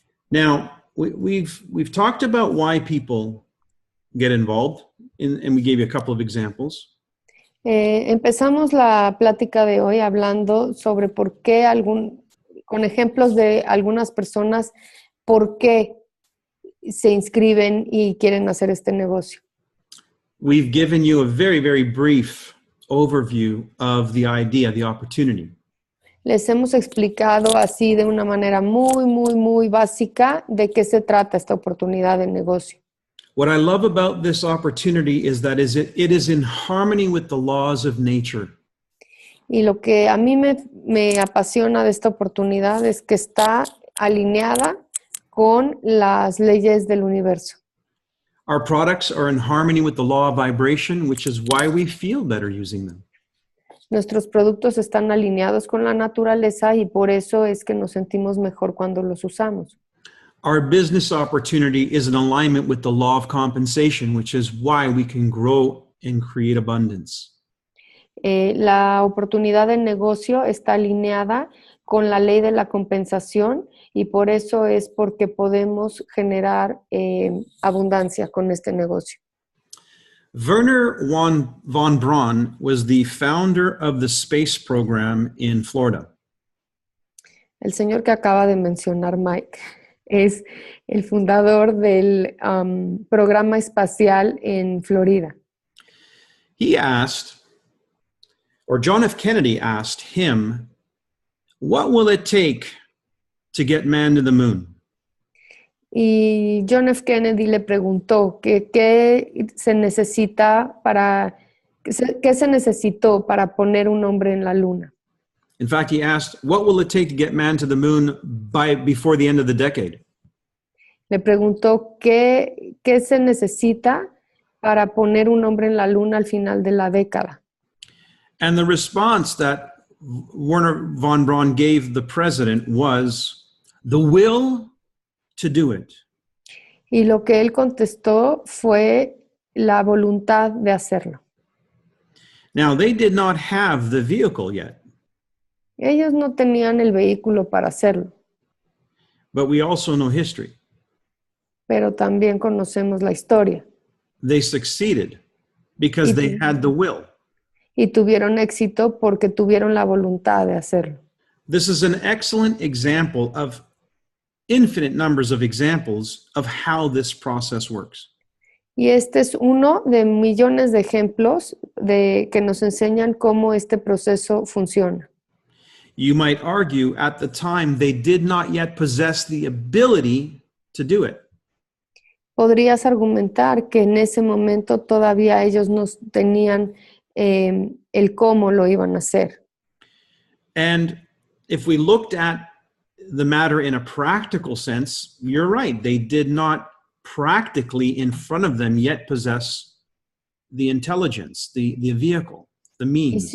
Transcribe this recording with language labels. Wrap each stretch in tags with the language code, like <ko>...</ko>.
<en>Now, we've talked about why people get involved, and we gave you a couple of examples.</en> <es>Empezamos la plática de hoy hablando sobre por qué con ejemplos de algunas personas, por qué se inscriben y quieren hacer este negocio.</es> <en>We've given you a very, very brief overview of the idea, the opportunity.</en> <es>Les hemos explicado así de una manera muy, muy, muy básica de qué se trata esta oportunidad de negocio.</es> <en>What I love about this opportunity is that it is in harmony with the laws of nature.</en> <es>Y lo que a mí me apasiona de esta oportunidad es que está alineada con las leyes del universo.</es> <en>Our products are in harmony with the law of vibration, which is why we feel better using them.</en> <es>Nuestros productos están alineados con la naturaleza y por eso es que nos sentimos mejor cuando los usamos.</es> <en>Our business opportunity is in alignment with the law of compensation, which is why we can grow and create abundance.</en> <es>La oportunidad de negocio está alineada con la ley de la compensación y por eso es porque podemos generar abundancia con este negocio.</es> <en>Werner von Braun was the founder of the space program in Florida.</en> <es>El señor que acaba de mencionar, Mike, es el fundador del programa espacial en Florida.</es> <en>He asked, or John F. Kennedy asked him, what will it take to get man to the moon?</en> <es>Y John F. Kennedy le preguntó que qué se necesita para, qué se necesitó para poner un hombre en la luna.</es> <en>In fact, he asked, what will it take to get man to the moon before the end of the decade?</en> <es>Le preguntó qué se necesita para poner un hombre en la luna al final de la década.</es> <en>And the response that Wernher von Braun gave the president was the will to do it.</en> <es>Y lo que él contestó fue la voluntad de hacerlo.</es> <en>Now, they did not have the vehicle yet,</en> <es>Ellos no tenían el vehículo para hacerlo,</es> <en>but we also know history.</en> <es>pero también conocemos la historia.</es> <en>They succeeded because they had the will.</en> <es>Y tuvieron éxito porque tuvieron la voluntad de hacerlo.</es> <en>This is an excellent example of infinite numbers of examples of how this process works.</en> <es>Y este es uno de millones de ejemplos que nos enseñan cómo este proceso funciona.</es> <en>You might argue at the time they did not yet possess the ability to do it.</en> <es>Podrías argumentar que en ese momento todavía ellos no tenían el cómo lo iban a hacer.</es> <en>And if we looked at the matter in a practical sense, you're right. They did not practically in front of them yet possess the intelligence, the vehicle, the means.</en>